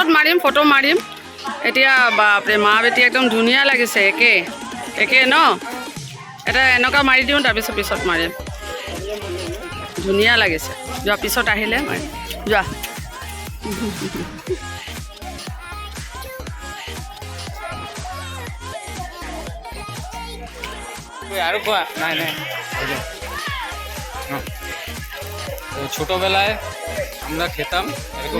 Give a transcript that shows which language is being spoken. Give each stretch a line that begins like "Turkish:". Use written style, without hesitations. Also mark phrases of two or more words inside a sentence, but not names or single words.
Assamese: মাৰিম ফটো মাৰিম এতিয়া বাপৰে মা বেটি একদম ধুনীয়া লাগিছে একে ন এটা এনেকুৱা মাৰি দিওঁ তাৰপিছত পিছত মাৰিম ধুনীয়া লাগিছে যোৱা পিছত আহিলে মাৰিম যোৱা
Bangla: আরো কোয়া নাই নাই ছোটবেলায় আমরা খেতাম এরকম